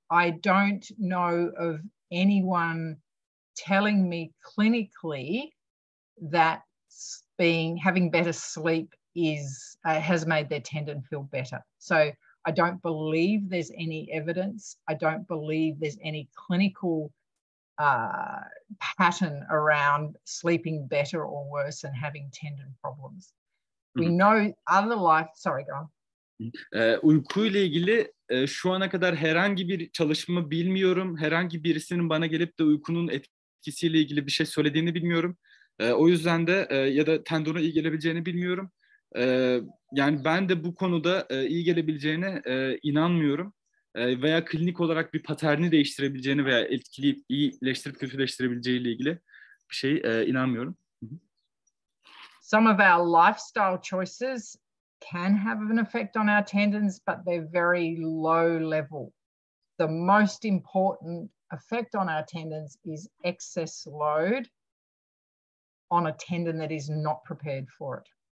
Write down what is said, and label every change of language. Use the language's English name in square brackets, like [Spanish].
[English] I don't know of anyone telling me clinically that having better sleep has made their tendon feel better. So I don't believe there's any evidence. I don't believe there's any clinical pattern around sleeping better or worse and having tendon problems. We know other sorry, go on. [Turkish] Uykuyla ilgili şu ana kadar herhangi bir çalışma bilmiyorum. Herhangi birisinin bana gelip de uykunun etkisiyle ilgili bir şey söylediğini bilmiyorum. O yüzden de ya da tendona iyi gelebileceğini bilmiyorum. Yani ben de bu konuda iyi gelebileceğine inanmıyorum. Veya klinik olarak bir paterni değiştirebileceğini veya etkileyip iyileştirip kötüleştirebileceğiyle ilgili bir şey inanmıyorum. [English] Some of our lifestyle choices can have an effect on our tendons, but they're very low level. The most important effect on our tendons is excess load on a tendon that is not prepared for it.